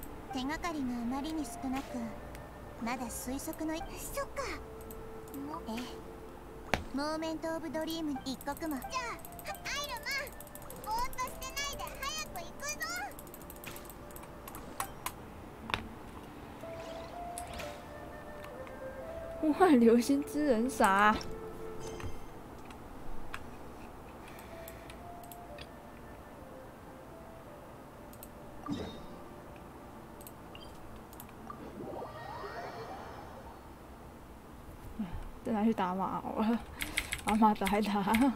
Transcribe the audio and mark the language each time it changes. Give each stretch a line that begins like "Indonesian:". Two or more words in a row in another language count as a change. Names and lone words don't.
Japanese: 手がかりがあまりに少なく、まだ推測の。そっか。
English: moment of dream
Japanese: 一刻も。じゃあアイルマン、ぼーっとしてないで早く行くぞ。
Chinese: 呼唤流星之人啥？再拿去打马好了，把马打一打。